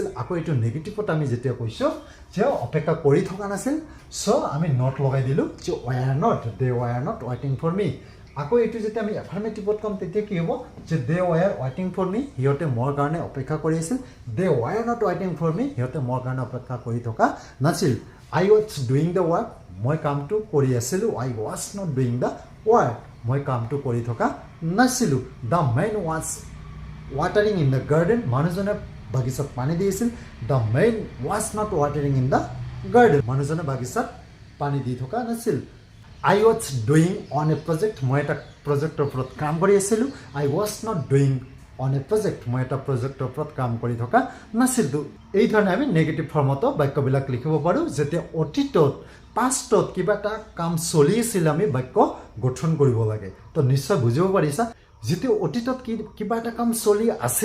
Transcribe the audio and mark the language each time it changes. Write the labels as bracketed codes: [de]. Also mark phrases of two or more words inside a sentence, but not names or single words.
[as] আকৌ এইটো নেগেটিভত আমি যেতিয়া কৈছোঁ যে অপেক্ষা কৰি থকা নাছিল, চ' আমি নট লগাই দিলোঁ যে [en] were not, they were not waiting for me. [as] আকৌ এইটো যেতিয়া আমি এফাৰ্মেটিভত ক'ম তেতিয়া কি হ'ব? যে [en] they were waiting for me, [as] সিহঁতে মোৰ কাৰণে অপেক্ষা কৰি আছিল। [en] they were not waiting for me, [as] সিহঁতে মোৰ কাৰণে অপেক্ষা কৰি থকা নাছিল। [en] I was doing the work, [as] মই কামটো কৰি আছিলোঁ। [en] I was not doing the work, [as] মই কামটো কৰি থকা নাছিলোঁ। [en] the man was watering in the garden, [as] মানুহজনে বাগিচাত পানী দি আছিল [en] the main was not watering in the garden [as] মানুহজনে বাগিচাত পানী দি থকা নাছিল [en] I was doing on a project [as] মই এটা প্ৰজেক্টৰ ওপৰত কাম কৰি আছিলোঁ [en] I was not doing on a project [as] মই এটা প্ৰজেক্টৰ ওপৰত কাম কৰি থকা নাছিলোঁ এই ধৰণে আমি [en] negative formতো [as] বাক্যবিলাক লিখিব পাৰোঁ যেতিয়া অতীতত পাষ্টত কিবা এটা কাম চলি আছিল আমি বাক্য গঠন কৰিব লাগে তো নিশ্চয় বুজিব পাৰিছা যেতিয়া অতীতত কিবা এটা কাম চলি আছিল